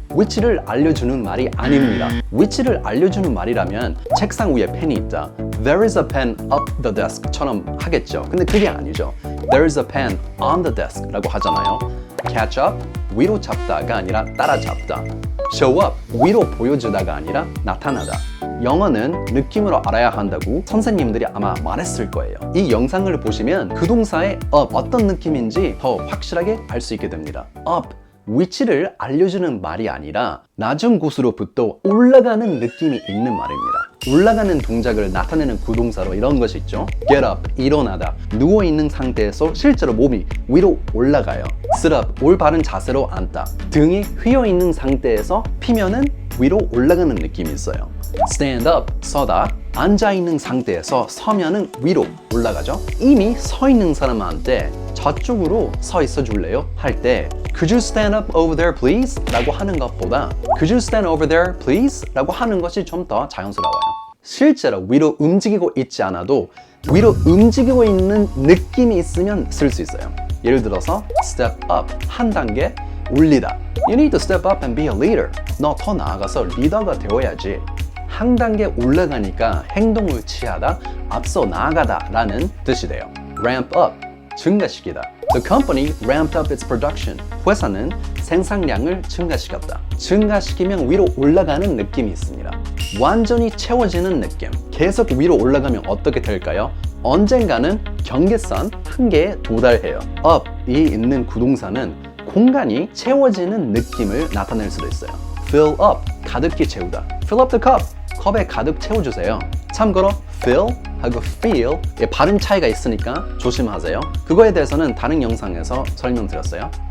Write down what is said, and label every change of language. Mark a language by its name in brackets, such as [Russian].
[Korean] 위치를 알려주는 말이 아닙니다. 위치를 알려주는 말이라면 책상 위에 펜이 있다. [English] There is a pen up the desk [Korean] 처럼 하겠죠. 근데 그게 아니죠. [English] There is a pen on the desk [Korean] 라고 하잖아요. Catch up, 위로 잡다가 아니라 따라잡다. Show up, 위로 보여주다가 아니라 나타나다. 영어는 느낌으로 알아야 한다고 선생님들이 아마 말했을 거예요. 이 영상을 보시면 그 동사의 up 어떤 느낌인지 더 확실하게 알 수 있게 됩니다. Up, 위치를 알려주는 말이 아니라 낮은 곳으로부터 올라가는 느낌이 있는 말입니다. 올라가는 동작을 나타내는 구동사로 이런 것이 있죠. [English] Get up, [Korean] 일어나다. 누워있는 상태에서 실제로 몸이 위로 올라가요. Sit up, 올바른 자세로 앉다. 등이 휘어있는 상태에서 피면은 위로 올라가는 느낌이 있어요. [English] Stand up, [Korean] 서다. 앉아있는 상태에서 서면은 위로 올라가죠. 이미 서 있는 사람한테 저쪽으로 서 있어 줄래요? 할 때 [English] Could you stand up over there please? [Korean] 라고 하는 것보다 [English] Could you stand over there please? [Korean] 라고 하는 것이 좀 더 자연스러워요. 실제로 위로 움직이고 있지 않아도 위로 움직이고 있는 느낌이 있으면 쓸 수 있어요. 예를 들어서 step up, 한 단계 올리다. [English] You need to step up and be a leader. [Korean] 너 더 나아가서 리더가 되어야지. 한 단계 올라가니까 행동을 취하다, 앞서 나아가다 라는 뜻이 돼요. [English] Ramp up, [Korean] 증가시키다. [English] The company ramped up its production. [Korean] 회사는 생산량을 증가시켰다. 증가시키면 위로 올라가는 느낌이 있습니다. 완전히 채워지는 느낌. 계속 위로 올라가면 어떻게 될까요? 언젠가는 경계선 한계에 도달해요. up이 있는 구동사는 공간이 채워지는 느낌을 나타낼 수도 있어요. [English] Fill up, [Korean] 가득히 채우다. [English] Fill up the cup, [Korean] 컵에 가득 채워주세요. 참고로 fill 하고 feel 발음 차이가 있으니까 조심하세요. 그거에 대해서는 다른 영상에서 설명드렸어요.